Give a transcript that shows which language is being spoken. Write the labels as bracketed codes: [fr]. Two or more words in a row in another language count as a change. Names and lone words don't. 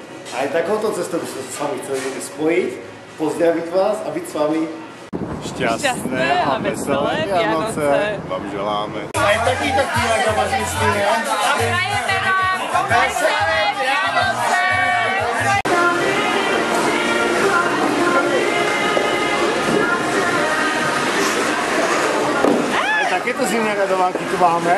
[cs] A i takovouto cestou bychom se s vámi chtěli spojit, pozdravit vás a být s vámi [sk] Šťastné a veselé Vianoce vám želáme. A i takýto chvíle za vás myslíme. A prajeme vám veselé Vianoce! A i takéto zimné radovánky tu máme.